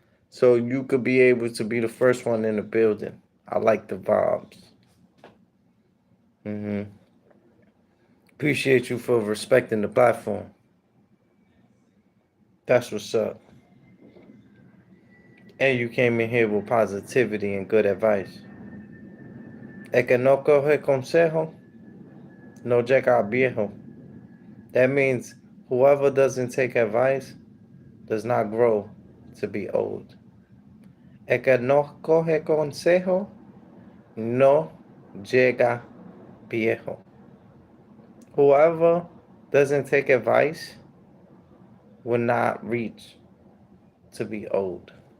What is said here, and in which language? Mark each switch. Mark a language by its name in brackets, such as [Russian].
[English] So you could be able to be the first one in the building. I like the vibes. Appreciate you for respecting the platform. That's what's up. And you came in here with positivity and good advice. [Spanish] El que no coge consejo, no llega a viejo. [English] That means whoever doesn't take advice does not grow to be old. [Spanish] El que no coge consejo, no llega viejo. [English] Whoever doesn't take advice will not reach to be old.